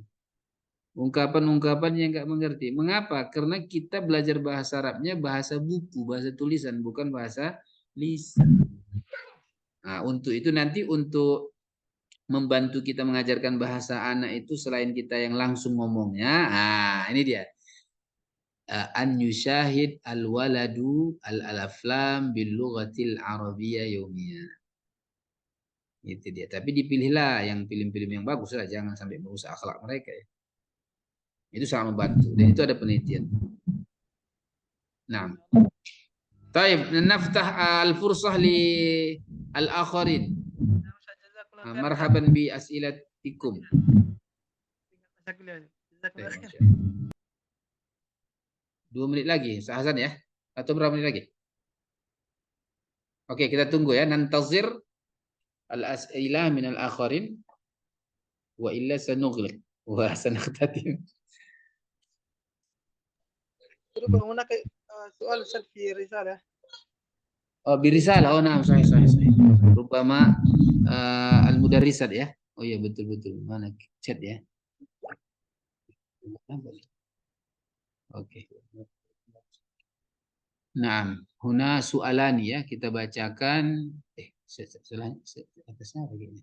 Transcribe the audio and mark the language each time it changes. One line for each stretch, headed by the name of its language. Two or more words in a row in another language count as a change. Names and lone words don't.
Indonesian: Ungkapan-ungkapan yang nggak mengerti. Mengapa? Karena kita belajar bahasa Arabnya bahasa buku, bahasa tulisan, bukan bahasa lisan. Nah, untuk itu nanti untuk membantu kita mengajarkan bahasa anak itu selain kita yang langsung ngomongnya, ini dia.
Arabic: أن يشاهد الولد الأفلام باللغة العربية يومية.
Indonesian: Itu dia. Tapi dipilihlah yang film-film yang bagus lah, jangan sampai merusak akhlak mereka ya. Itu sangat membantu dan itu ada penelitian. Nah. Taib,
Arabic: نفتح الفرصة للآخرين. مرحبا بأسئلتكم. Jazakallah.
Indonesian: 2 menit lagi, Ustaz Hasan ya? Atau berapa menit lagi? Oke, kita tunggu ya.
Arabic: ننتظر الأسئلة من الآخرين وإلا سنغلق وسنختتم. Terus هناك سؤال في رسالة. Oh, birisalah. Oh, nah, sahih. ربما المدرسات ya.
Indonesian: Oh iya, betul. Mana chat ya? Oke. Nah,
Arabic: هنا سؤالان
Indonesian: ya, kita bacakan atasnya begini.